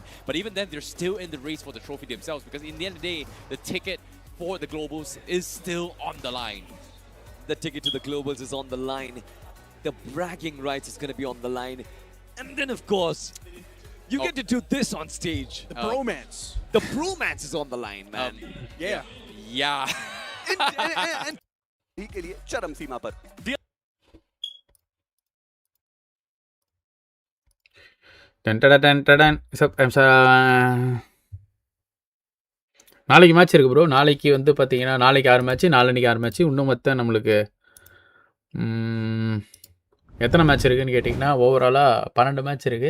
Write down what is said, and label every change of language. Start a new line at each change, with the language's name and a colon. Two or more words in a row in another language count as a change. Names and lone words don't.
English: But even then, they're still in the race for the trophy themselves, because in the end of the day, the ticket for the Globals is still on the line. The ticket to the Globals is on the line. The bragging rights is going to be on the line. And then, of course, you get to do this on stage. The bromance. The bromance is on the line, man. Yeah. And
Hindi: के लिए चरम सीमा पर
Tamil: நாளைக்கு மேட்ச் இருக்கு ப்ரோ. நாளைக்கு வந்து பார்த்தீங்கன்னா நாளைக்கு 6 மேட்ச், நாளைக்கு 6 மேட்ச். இன்னும் மொத்தம் நம்மளுக்கு எத்தனை மேட்ச் இருக்குன்னு கேட்டிங்கன்னா ஓவராலாக 12 மேட்ச் இருக்குது.